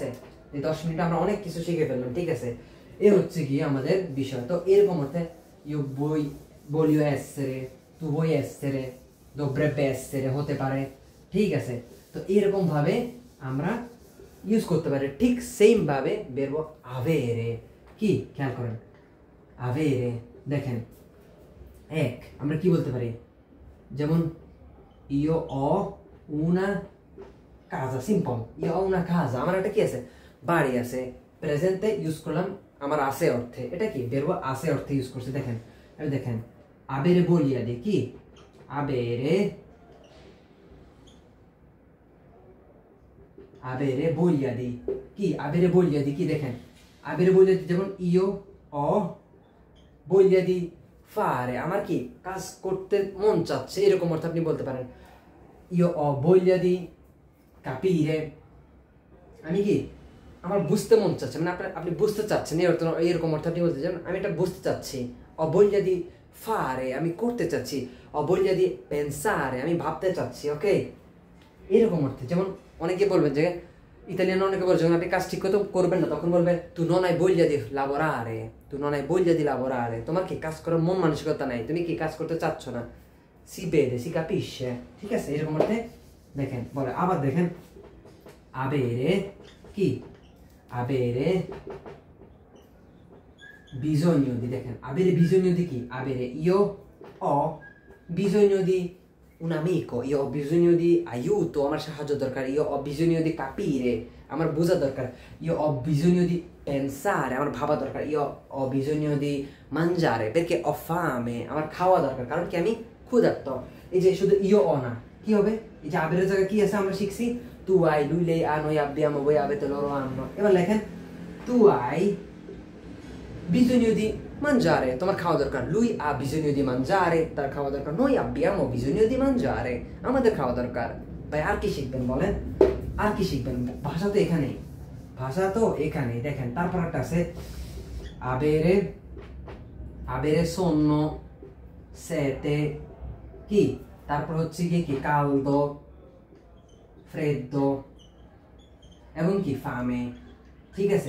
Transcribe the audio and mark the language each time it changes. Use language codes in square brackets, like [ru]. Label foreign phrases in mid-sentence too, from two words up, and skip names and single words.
[bn] এই 10 মিনিটে আমরা অনেক কিছু শিখে ফেললাম, ঠিক আছে? এই হচ্ছে কি আমাদের বিষয়। তো এরকম অর্থে [it] io voglio essere, tu vuoi essere, dovrebbe essere, [bn] হতে পারে, ঠিক আছে? তো এরকম ভাবে আমরা ইউজ করতে পারি। ঠিক সেম ভাবে [it] verbo avere, [bn] কি খেয়াল করেন, avere দেখেন এক আমরা কি বলতে পারি, যেমন [it] io ho una casa, [bn] সিম্পল, [it] io ho una casa, [bn] আমার একটা কি আছে, বাড়ি আছে, প্রেজেন্টে ইউজ করলাম আমার আছে অর্থে, এটা কি verbo আছে অর্থে ইউজ করছি। দেখেন আমি দেখেন [it] avere voglia di, কি avere voglia di, কি avere voglia di, কি দেখেন avere voglia di, যেমন io ho voglia di fare, [bn] আমার কি কাজ করতে মন চাচ্ছে, এরকম অর্থ আপনি বলতে পারেন। [it] io ho voglia di capire, [bn] আমি কি আমার বুঝতে মন চাচ্ছে, মানে আপনি বুঝতে চাচ্ছেন, এরকম অর্থ আপনি বলতে চান আমি এটা বুঝতে চাচ্ছি। [it] ho voglia di fare, [bn] আমি করতে চাচ্ছি। [it] ho voglia di pensare, [bn] আমি ভাবতে চাচ্ছি, ওকে? এরকম অর্থে। যেমন অনেকে বলবেন যে ইতালিয়ান অনেকে বলছে যখন আপনি কাজ ঠিক মতো করবেন না তখন বলবে [it] tu non hai voglia di lavorare, tu non hai voglia di lavorare, [bn] তোমার কি কাজ করার মন মানসিকতা নাই, তুমি কি কাজ করতে চাচ্ছ না, [it] si vede, si capisce, [bn] ঠিক আছে? এরকম অর্থে দেখেন বলে। আবার দেখেন [it] avere, কি avere bisogno di, দেখেন avere bisogno di, কি avere io ho bisogno di un amico, io ho bisogno di aiuto, [bn] আমার সাহায্য দরকার। [it] io ho bisogno di capire, [bn] আমার বোঝা দরকার। [it] io ho bisogno di pensare, [bn] আমার ভাবা দরকার। [it] io ho bisogno di mangiare perché ho fame, [bn] আমার খাওয়া দরকার, কারণ কি আমি ক্ষুধার্ত। এই যে শুধু io ho না, কি হবে, এই যে আবের জায়গায় কি আছে আমরা শিখছি, [it] tu hai, lui, lei ha, noi abbiamo, voi avete, loro hanno। [bn] এবার লেখেন [it] tu hai bisogno di mangiare, [bn] তোমার খাওয়া দরকার। [it] lui ha bisogno di mangiare, [bn] তার খাওয়া দরকার। [it] noi abbiamo bisogno di mangiare, [bn] আমাদের খাওয়া দরকার। ভাই আর কি শিখবেন বলেন, আর কি শিখবেন? ভাষা তো এখানেই, ভাষা তো এখানেই। দেখেন তারপর একটা আছে [it] avere sonno, [bn] sete, কি তারপর হচ্ছে কি caldo, freddo এবং কি fame, ঠিক আছে?